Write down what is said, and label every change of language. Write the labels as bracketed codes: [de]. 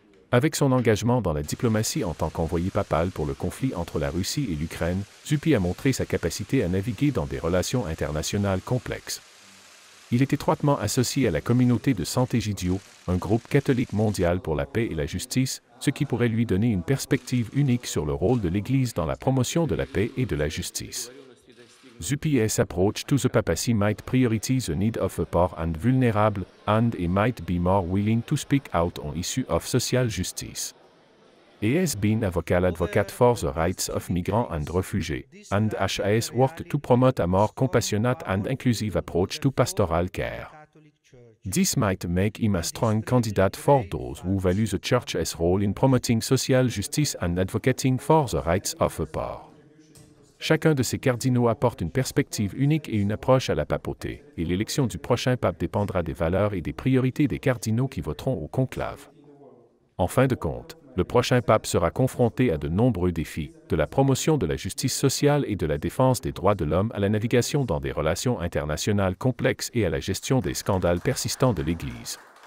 [fr] Avec son engagement dans la diplomatie en tant qu'envoyé papal pour le conflit entre la Russie et l'Ukraine, Zuppi a montré sa capacité à naviguer dans des relations internationales complexes. Il est étroitement associé à la communauté de Sant'Egidio, un groupe catholique mondial pour la paix et la justice, ce qui pourrait lui donner une perspective unique sur le rôle de l'Église dans la promotion de la paix et de la justice. [en] Zuppi's approach to the papacy might prioritize the need of the poor and vulnerable, and he might be more willing to speak out on issues of social justice. He has been a vocal advocate for the rights of migrants and refugees, and has worked to promote a more compassionate and inclusive approach to pastoral care. This might make him a strong candidate for those who value the Church's role in promoting social justice and advocating for the rights of the poor. [fr] Chacun de ces cardinaux apporte une perspective unique et une approche à la papauté, et l'élection du prochain pape dépendra des valeurs et des priorités des cardinaux qui voteront au conclave. En fin de compte, le prochain pape sera confronté à de nombreux défis, de la promotion de la justice sociale et de la défense des droits de l'homme à la navigation dans des relations internationales complexes et à la gestion des scandales persistants de l'Église.